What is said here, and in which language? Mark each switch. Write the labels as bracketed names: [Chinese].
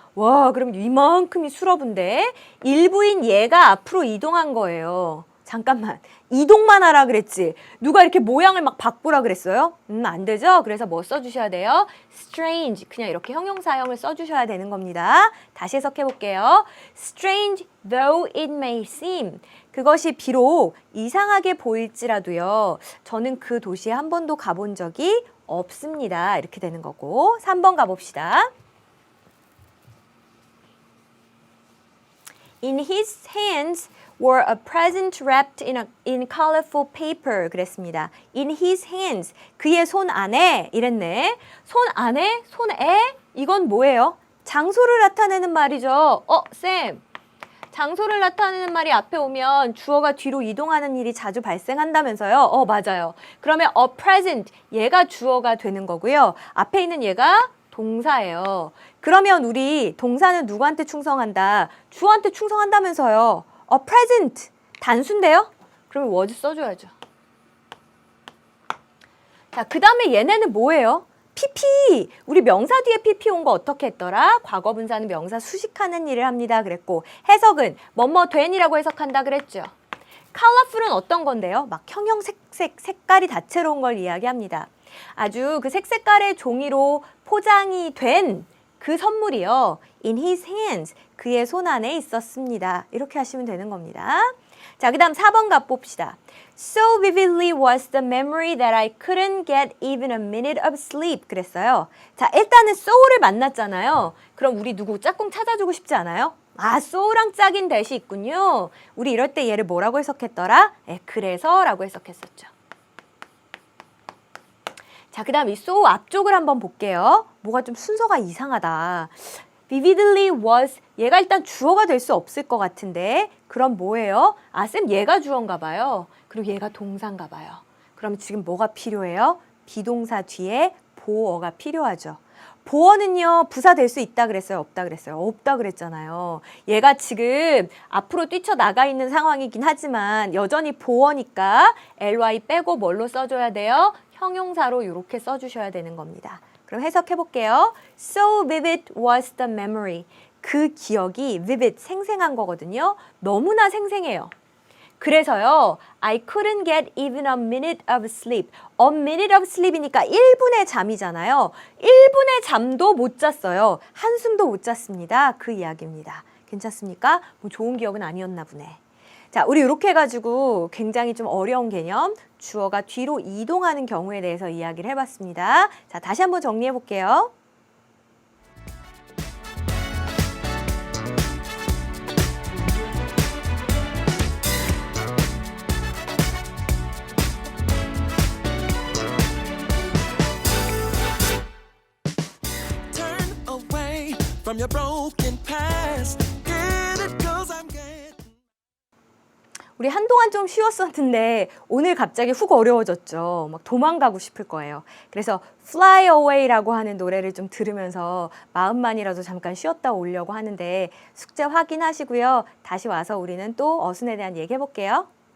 [Korean] 와, 그럼 이만큼이 수러브인데 일부인 얘가 앞으로 이동한 거예요. 잠깐만, 이동만 하라 그랬지. 누가 이렇게 모양을 막 바꾸라 그랬어요? 안 되죠? 그래서 뭐 써주셔야 돼요? strange, 그냥 이렇게 형용사형을 써주셔야 되는 겁니다. 다시 해석해 볼게요. [English] Strange though it may seem. [Korean] 그것이 비록 이상하게 보일지라도요. 저는 그 도시에 한 번도 가본 적이 없습니다. 이렇게 되는 거고. 3번 가봅시다. [English] In his hands were a present wrapped in colorful paper. [Korean] 그랬습니다. [English] In his hands. [Korean] 그의 손 안에 이랬네. 손 안에, 손에 이건 뭐예요? 장소를 나타내는 말이죠. 쌤. 장소를 나타내는 말이 앞에 오면 주어가 뒤로 이동하는 일이 자주 발생한다면서요? 맞아요. 그러면 a present, 얘가 주어가 되는 거고요. 앞에 있는 얘가 동사예요. 그러면 우리 동사는 누구한테 충성한다? 주어한테 충성한다면서요. [English] a present, [Korean] 단수인데요? 그러면 was 써줘야죠. 자, 그 다음에 얘네는 뭐예요? [English] PP! [Korean] 우리 명사 뒤에 PP 온 거 어떻게 했더라? 과거 분사는 명사 수식하는 일을 합니다 그랬고 해석은 뭐뭐 된이라고 해석한다 그랬죠. colorful은 어떤 건데요? 막 형형색색 색깔이 다채로운 걸 이야기합니다. 아주 그 색색깔의 종이로 포장이 된 그 선물이요. [English] In his hands. [Korean] 그의 손 안에 있었습니다. 이렇게 하시면 되는 겁니다. 자, 그 다음 4번 가봅시다. [English] So vividly was the memory that I couldn't get even a minute of sleep. [Korean] 그랬어요. 자, 일단은 so를 만났잖아요. 그럼 우리 누구 짝꿍 찾아주고 싶지 않아요? 아, so랑 짝인 대시 있군요. 우리 이럴 때 얘를 뭐라고 해석했더라? 그래서 라고 해석했었죠. 자, 그 다음 이 so 앞쪽을 한번 볼게요. 뭐가 좀 순서가 이상하다. vividly was 얘가 일단 주어가 될 수 없을 것 같은데 그럼 뭐예요? 아, 쌤 얘가 주어인가 봐요. 그리고 얘가 동사인가 봐요. 그럼 지금 뭐가 필요해요? 비동사 뒤에 보어가 필요하죠. 보어는요 부사 될 수 있다 그랬어요? 없다 그랬어요? 없다 그랬잖아요. 얘가 지금 앞으로 뛰쳐나가 있는 상황이긴 하지만 여전히 보어니까 ly 빼고 뭘로 써줘야 돼요? 형용사로 이렇게 써주셔야 되는 겁니다. 그럼 해석해 볼게요. [English] So vivid was the memory. [Korean] 그 기억이 vivid, 생생한 거거든요. 너무나 생생해요. 그래서요, [English] I couldn't get even a minute of sleep. A minute of sleep [Korean] 이니까 1분의 잠이잖아요. 1분의 잠도 못 잤어요. 한숨도 못 잤습니다. 그 이야기입니다. 괜찮습니까? 뭐 좋은 기억은 아니었나 보네. 자, 우리 이렇게 해가지고 굉장히 좀 어려운 개념, 주어가 뒤로 이동하는 경우에 대해서 이야기를 해봤습니다. 자, 다시 한번 정리해 볼게요. [English] Turn away from your broken past. Get it 'cause I'm getting. [Korean] 우리 한동안 좀 쉬웠었는데 오늘 갑자기 훅 어려워졌죠. 막 도망가고 싶을 거예요. 그래서 Fly Away라고 하는 노래를 좀 들으면서 마음만이라도 잠깐 쉬었다 오려고 하는데 숙제 확인하시고요. 다시 와서 우리는 또 어순에 대한 얘기 해볼게요.